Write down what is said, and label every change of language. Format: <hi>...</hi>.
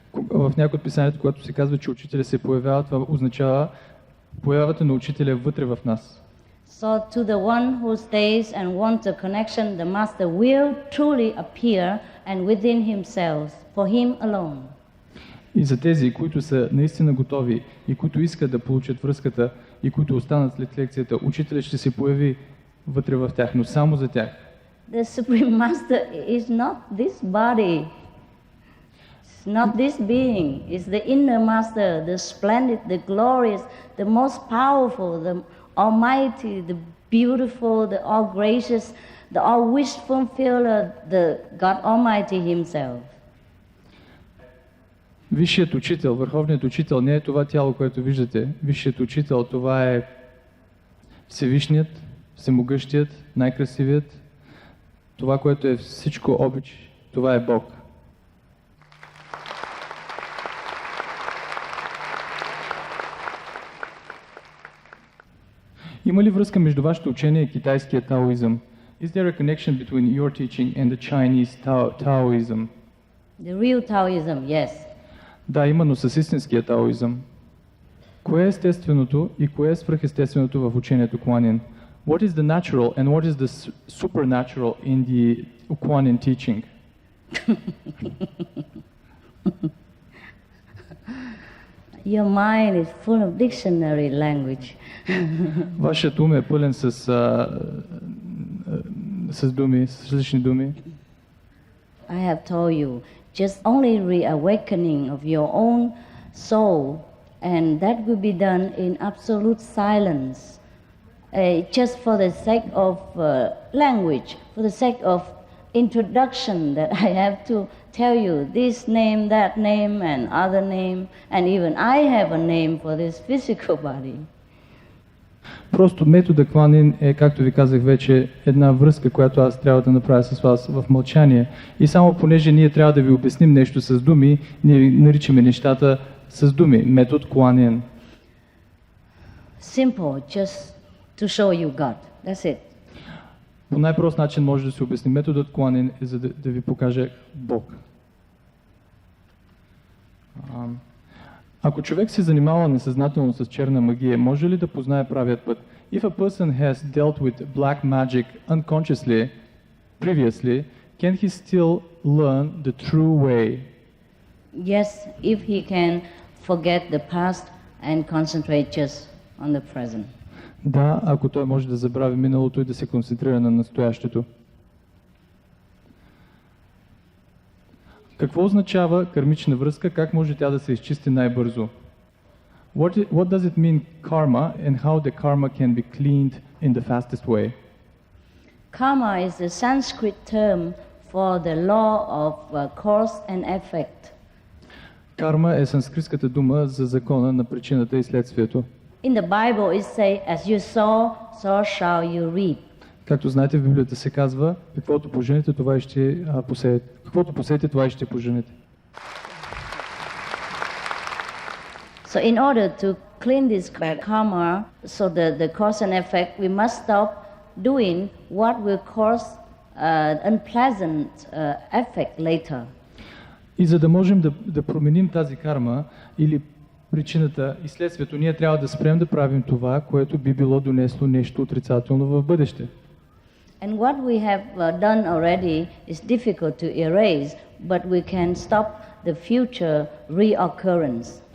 <bg>В някои от писанията, когато се казва, че учителя се появява, това означава появата на учителя вътре в нас.</bg> <en>So to the one who stays and wants a connection, the master will truly appear and within himself, for him alone.</en> <bg>И за тези, които са наистина готови и които искат да получат връзката и които останат след лекцията, учителят ще се появи вътре в тях, но само за тях.</bg> <en>The Supreme Master is not this body. It's not this being. It's the inner master, the splendid, the glorious, the most powerful, the almighty, the beautiful, the all gracious, the all wish fulfiller, the God Almighty Himself.</en> <bg>Висшият учител, върховният учител не е това тяло, което виждате. Висшият учител, това е Всевишният, Всемогъщият, най-красивият. Това, което е всичко обич, това е Бог. Има ли връзка между вашето учение и китайския таоизъм?</bg> <en>Is there a connection between your teaching and the Chinese Taoism? The real Taoism, yes.</en> <bg>Да, именно с истинския таоизъм. Кое е естественото и кое е свръхестественото в учението Kuan-Yin?</bg> <en>What is the natural and what is the supernatural in the Kuan-Yin teaching? Your mind is full of dictionary language.</en> <bg>Вашият ум е пълен с думи, с различни думи.</bg> <en>I have told you, just only reawakening of your own soul, and that will be done in absolute silence, just for the sake of language, for the sake of introduction, that I have to tell you this name, that name, and other name, and even I have a name for this physical body.</en> <bg>Просто метода Kuan-Yin е, както ви казах вече, една връзка, която аз трябва да направя с вас в мълчание. И само понеже ние трябва да ви обясним нещо с думи, ние наричаме нещата с думи. Метод Kuan-Yin.</bg> <en>Simple, just to show you God. That's it.</en> <bg>По най-прост начин може да се обясни. Методът Kuan-Yin е за да ви покаже Бог. Ако човек се занимава несъзнателно с черна магия, може ли да познае правият път?</bg> <en>If a person has dealt with black magic unconsciously, previously, can he still learn the true way? Yes, if he can forget the past and concentrate just on the present.</en> <bg>Да, ако той може да забрави миналото и да се концентрира на настоящето. Какво означава кармична връзка? Как може тя да се изчисти най-бързо?</bg> <en>What does it mean karma and how the karma can be cleaned in the fastest way? Karma is the Sanskrit term for the law of cause and effect.</en> <bg>Карма е санскритската дума за закона на причината и следствието.</bg> <en>In the Bible it says, as you sow, so shall you reap.</en> <bg>Както знаете, в Библията се казва, каквото поженете, това и ще посеете. Каквото посеете, това и ще поженете.</bg> <en>So in order to clean this bad karma, so the cause and effect, we must stop doing what will cause unpleasant effect later.</en> <bg>И за да можем да променим тази карма или причината и следствието, ние трябва да спрем да правим това, което би било донесло нещо отрицателно в бъдеще.</bg> <en>And what we have done already is difficult to erase, but we can stop the future reoccurrence.</en>